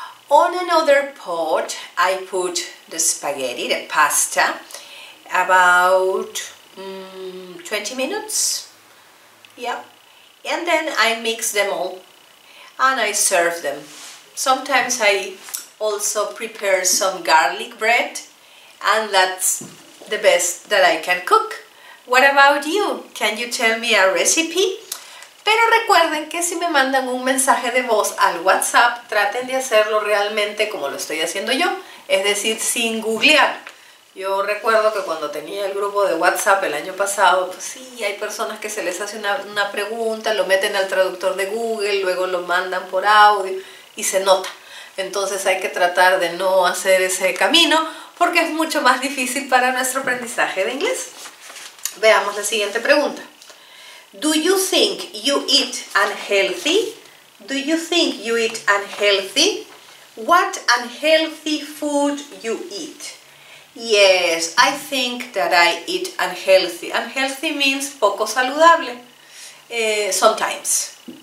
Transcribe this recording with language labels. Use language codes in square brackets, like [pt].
[en] On another pot I put the spaghetti, the pasta, about 20 minutes, yeah, and then I mix them all and I serve them. Sometimes I also prepare some garlic bread, and that's the best that I can cook. What about you? Can you tell me a recipe? [es] Pero recuerden que si me mandan un mensaje de voz al WhatsApp, traten de hacerlo realmente como lo estoy haciendo yo, es decir, sin googlear. Yo recuerdo que cuando tenía el grupo de WhatsApp el año pasado, pues sí, hay personas que se les hace una pregunta, lo meten al traductor de Google, luego lo mandan por audio y se nota. Entonces hay que tratar de no hacer ese camino porque es mucho más difícil para nuestro aprendizaje de inglés. Veamos la siguiente pregunta. [en] Do you think you eat unhealthy? Do you think you eat unhealthy? What unhealthy food you eat? Yes, I think that I eat unhealthy. Unhealthy means [es] poco saludable. [en] Sometimes.